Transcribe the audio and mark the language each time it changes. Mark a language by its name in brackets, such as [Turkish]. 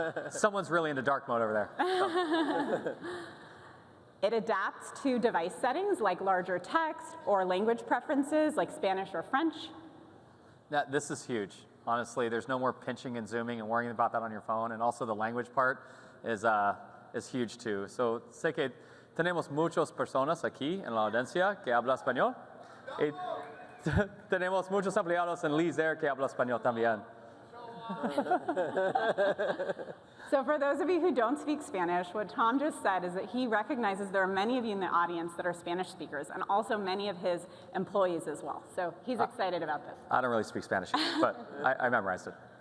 [English] Someone's really into dark mode over there. It adapts to device settings like larger text or language preferences like Spanish or French. Now, this is huge. Honestly, there's no more pinching and zooming and worrying about that on your phone. And also the language part is huge too. [Spanish] So sé que tenemos muchas personas aquí en la audiencia que habla español. Y tenemos muchos empleados en Lee's Air que habla español también. [English] So for those of you who don't speak Spanish, what Tom just said is that he recognizes there are many of you in the audience that are Spanish speakers, and also many of his employees as well. So he's excited about this. I don't really speak Spanish, but I memorized it.